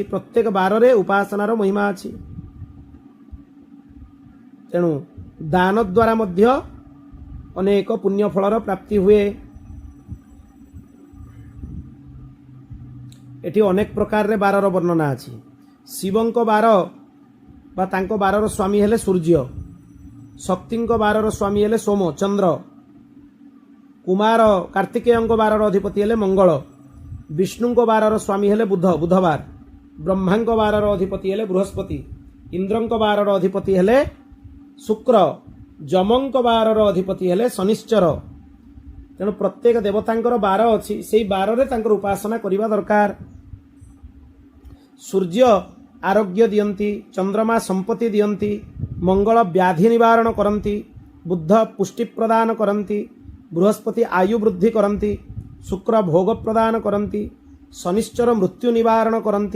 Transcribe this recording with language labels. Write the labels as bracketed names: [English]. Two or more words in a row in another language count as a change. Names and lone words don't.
[Odia] ପ୍ରତ୍ୟେକ ବାର ରେ ଉପାସନାର ମହିମା ଅଛି। ତେଣୁ ଦାନ ଦ୍ୱାରା ମଧ୍ୟ ଅନେକ ପୁଣ୍ୟ ଫଳର ପ୍ରାପ୍ତି ହୁଏ। ଏଠି ଅନେକ ପ୍ରକାର ରେ ବାରର ବର୍ଣ୍ଣନା ଅଛି। ଶିବଙ୍କ ବାର ବା ତାଙ୍କ ବାରର ସ୍ୱାମୀ ହେଲେ ସୂର୍ଯ୍ୟ, ଶକ୍ତିଙ୍କ ବାରର ସ୍ୱାମୀ ହେଲେ ସୋମ ଚନ୍ଦ୍ର, କୁମାର କାର୍ତ୍ତିକେୟଙ୍କ ବାରର ଅଧିପତି ହେଲେ ମଙ୍ଗଳ, ବିଷ୍ଣୁଙ୍କ ବାରର ସ୍ୱାମୀ ହେଲେ ବୁଧ ବୁଧବାର, ବ୍ରହ୍ମାଙ୍କ ବାରର ଅଧିପତି ହେଲେ ବୃହସ୍ପତି, ଇନ୍ଦ୍ରଙ୍କ ବାରର ଅଧିପତି ହେଲେ ଶୁକ୍ର, ଯମଙ୍କ ବାରର ଅଧିପତି ହେଲେ ଶନିଶ୍ଚର। ତେଣୁ ପ୍ରତ୍ୟେକ ଦେବତାଙ୍କର ବାର ଅଛି, ସେଇ ବାର ରେ ତାଙ୍କର ଉପାସନା କରିବା ଦରକାର। ସୂର୍ଯ୍ୟ ଆରୋଗ୍ୟ ଦିଅନ୍ତି, ଚନ୍ଦ୍ରମା ସମ୍ପତ୍ତି ଦିଅନ୍ତି, ମଙ୍ଗଳ ବ୍ୟାଧି ନିବାରଣ କରନ୍ତି, ବୁଧ ପୁଷ୍ଟି ପ୍ରଦାନ କରନ୍ତି, ବୃହସ୍ପତି ଆୟୁ ବୃଦ୍ଧି କରନ୍ତି, ଶୁକ୍ର ଭୋଗ ପ୍ରଦାନ କରନ୍ତି, ଶନିଶ୍ଚର ମୃତ୍ୟୁ ନିବାରଣ କରନ୍ତି।